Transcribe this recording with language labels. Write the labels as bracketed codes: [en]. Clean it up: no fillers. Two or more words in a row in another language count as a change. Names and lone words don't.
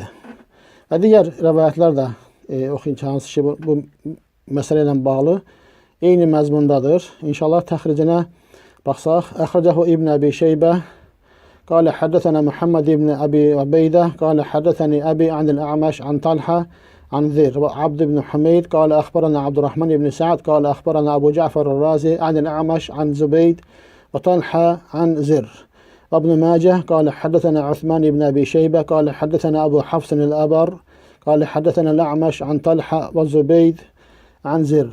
[az] Və digər rivayətlər də oxuyun ki, hansı ki bu məsələ ilə bağlı eyni məzmundadır. İnşallah təxricinə baxsaq. [ar] أخرجه ابن أبي شيبة قال حدثنا محمد بن أبي عبيدة قال حدثني أبي عن الأعمش عن طلحة عن ذر وعبد بن حميد قال أخبرنا عبد الرحمن بن سعد قال أخبرنا أبو جعفر الرازي عن الأعمش عن زبيد وطلحة عن زر. وابن ماجه قال حدثنا عثمان بن أبي شيبة قال حدثنا أبو حفص الأبر قال حدثنا الأعمش عن طلحة وزبيد عن زر.